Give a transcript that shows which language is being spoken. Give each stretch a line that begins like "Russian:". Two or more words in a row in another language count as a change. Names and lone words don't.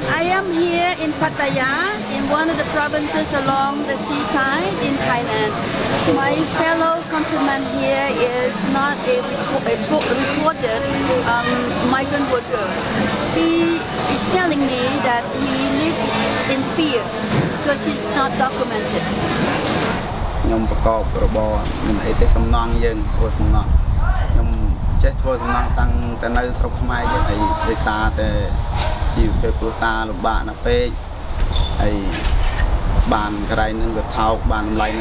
English: I am here in Pattaya, in one of the provinces along the seaside in Thailand. My fellow countryman here is not a reported migrant worker. He is telling me that he lives in fear because he's not documented.
Khmer: ខ្ញុំប្រកបរបរមិនអីទេសំណងយើងធ្វើសំណងខ្ញុំចេះធ្វើសំណងតាំងតែនៅស្រុកខ្មែរយើងហើយដោយសារតែជីវភាពគ្រួសារលំបាកណាស់ពេកហើយបានកន្លែងនឹងវាថោកបានតម្លៃនឹង